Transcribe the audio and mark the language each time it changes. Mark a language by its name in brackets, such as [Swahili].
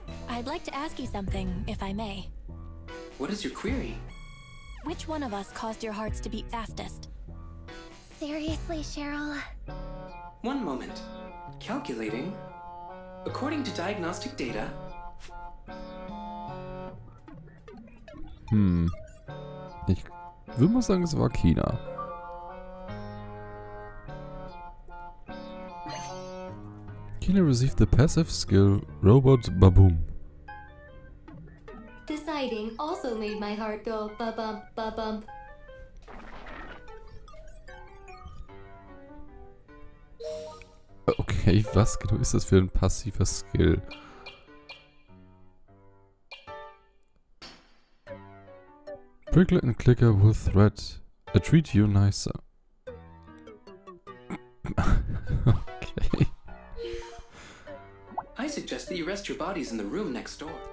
[English] I'd like to ask you something, if I may. What is your query? Which one of us caused your hearts to beat fastest? Seriously, Cheryl? One moment. Calculating. According to diagnostic data, [German] Ich würde mal sagen, es war Kina. [English] Kina received the passive skill Robot Baboom. Deciding also made my heart go ba-bump, ba-bump. [German] Okay, was genau ist das für ein passiver Skill? [English] Prickle and Clicker will treat you nicer. Okay. I suggest that you rest your bodies in the room next door.